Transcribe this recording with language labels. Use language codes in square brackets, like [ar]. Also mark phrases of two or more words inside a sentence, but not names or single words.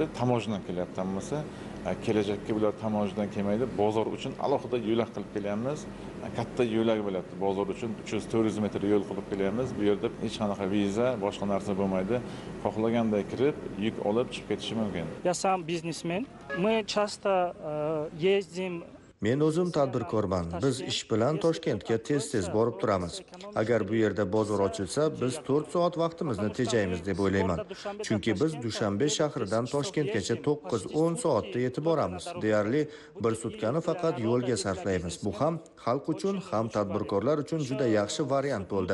[uz] Tamojidan kelyapti hammasi. Kelajakka bular tamojidan kelmaydi. Bozor uchun alohida yo'lak qilib kelyapmiz. Katta yo'lak bo'lyapti. Bozor uchun 300-400 metr yo'l qilib kelyapmiz. Bu yerda hech qanaqa viza, boshqa narsa bo'lmaydi. Xohlaganday kirib, yuk olib chiqib ketishi mumkin. [ru] Я сам бизнесмен. Мы часто ездим. [uz] Men o'zim tadbirkorman. Biz ish bilan Toshkentga tez-tez borib turamiz. Agar bu yerda bozor ochilsa, biz 4 soat vaqtimizni tejaymiz deb o'ylayman. Chunki biz Dushanbe shahridan Toshkentgacha 9-10 soatda yetib boramiz. Deyarli bir sutkani faqat yo'lga sarflaymiz. Bu ham xalq uchun, ham tadbirkorlar uchun juda yaxshi variant bo'ldi.